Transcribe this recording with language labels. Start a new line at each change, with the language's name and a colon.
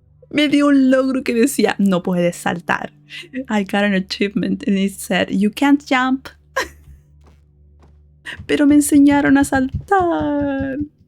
Spanish: Me dio un logro que decía, no puedes saltar.
English: I got an achievement and it said, you can't jump.
Spanish: Pero me enseñaron a saltar.